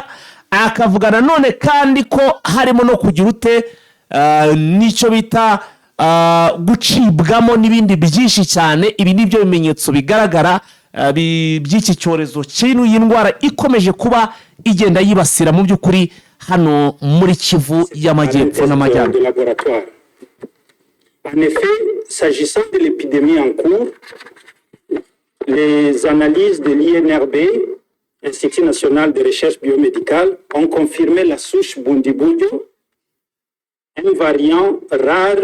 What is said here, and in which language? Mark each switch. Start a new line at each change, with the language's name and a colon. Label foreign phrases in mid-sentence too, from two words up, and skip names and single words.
Kinyarwanda: Akavuga nanone kandi ko harimo no kugira ute nicyo bita gucibwamo n'ibindi byinshi cyane. Ibi nibyo bimenyetso bigaragara by'iki cyorezo cy'ino y'indwara ikomeje kuba igenda yibasira mu by'ukuri hano muri Kivu y'Amajyepfo n'Amajyaruguru.
French: En effet, s'agissant de l'épidémie en cours, les analyses de l'INRB, Institut national de recherche biomédicale, ont confirmé la souche Bundibugyo, un variant rare.